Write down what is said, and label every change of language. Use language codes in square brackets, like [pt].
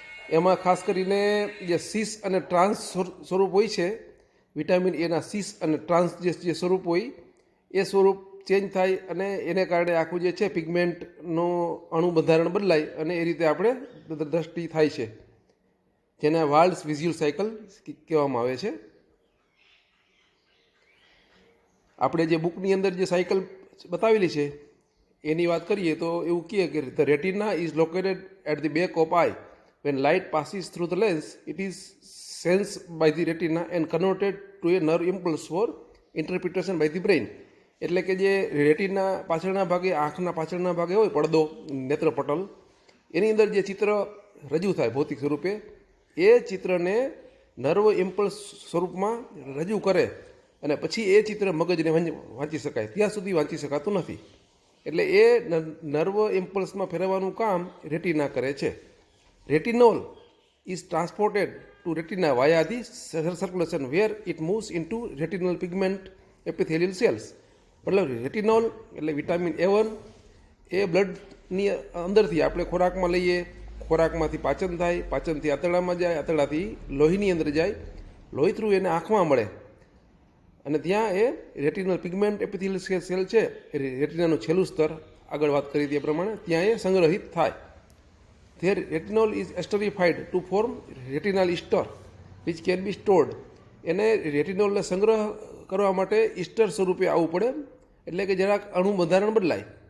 [gu] એમાં ખાસ કરીને જે સિસ અને ટ્રાન્સ સ્વરૂપ હોય છે વિટામિન એના સિસ અને ટ્રાન્સ જે સ્વરૂપ હોય એ સ્વરૂપ ચેન્જ થાય અને એને કારણે આખું જે છે પિગમેન્ટનો અણુ બંધારણ બદલાય અને એ રીતે આપણે દ્રષ્ટિ થાય છે, જેને વાલ્ડ્સ વિઝ્યુઅલ સાયકલ કહેવામાં આવે છે. આપણે જે બુકની અંદર જે સાયકલ બતાવેલી છે એની વાત કરીએ તો એવું કહે કે [en] The retina is located at the back of eye. When light passes through the lens, it is sensed by the retina and converted to a nerve impulse for interpretation by the brain. [gu] એટલે કે જે retina પાછળના ભાગે, આંખના પાછળના ભાગે હોય પડદો, નેત્રપટલ, એની અંદર જે ચિત્ર રજૂ થાય ભૌતિક સ્વરૂપે, એ ચિત્રને નર્વ ઇમ્પલ્સ સ્વરૂપમાં રજૂ કરે અને પછી એ ચિત્ર મગજને વાંચી શકાય. ત્યાં સુધી વાંચી શકાતું નથી. એટલે એ નર્વ ઇમ્પલ્સમાં ફેરવવાનું કામ રેટિના કરે છે. [en] Retinol is transported to retina via the circulation where it moves into retinal pigment epithelial cells. [gu] મતલબ રેટિનોલ એટલે વિટામિન A1 એ બ્લડની અંદરથી આપણે ખોરાકમાં લઈએ, ખોરાકમાંથી પાચન થાય, પાચનથી આંતરડામાં જાય, આંતરડાથી લોહીની અંદર જાય, લોહી થ્રુ એને આંખમાં મળે અને ત્યાં એ રેટિનલ પિગમેન્ટ એપિથેલિયલ સેલ છે, રેટિનાનું છેલ્લું સ્તર આગળ વાત કરી તે પ્રમાણે ત્યાં એ સંગ્રહિત થાય. [en] Their retinol is esterified to form retinal ester which can be stored. [gu] એને રેટિનોલને સંગ્રહ કરવા માટે ઇસ્ટર સ્વરૂપે આવવું પડે, એટલે કે જરાક અણુ બંધારણ બદલાય.